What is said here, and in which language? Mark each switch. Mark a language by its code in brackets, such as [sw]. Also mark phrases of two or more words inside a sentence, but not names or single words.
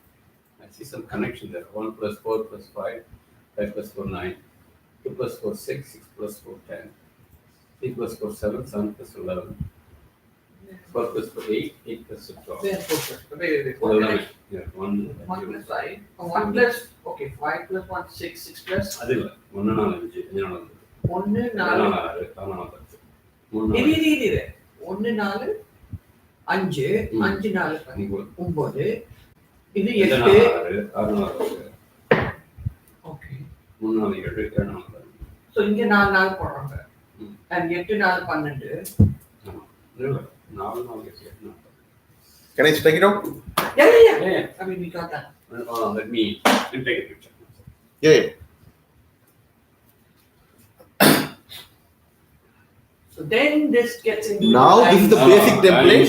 [en] I see some connection there. 1 plus 4 plus 5, 5 plus 4, 9, 2 plus 4, 6, 6 plus 4, 10, 3 plus 4, 7, 7 plus 11, 4 plus 4, 8, 8 plus 12. Wait. 11. Yeah, 1. 1 plus 5. 1 plus, okay, 5 plus 1, 6, 6 plus. [ta] அது இல்லை 1 4 5 5 1 4. 4 6 இது 1 4 5 5 4 9 இது 8 6 ஓகே 3 4 7 7 4 சோ இங்க 4 4 போடுறாங்க and 8 4 12 ஆமா இல்ல 4 4 8 [en] Can I take it out? Yeah. I mean, we got that. Let me take a picture. Yeah. So then this gets into Now this is the basic template.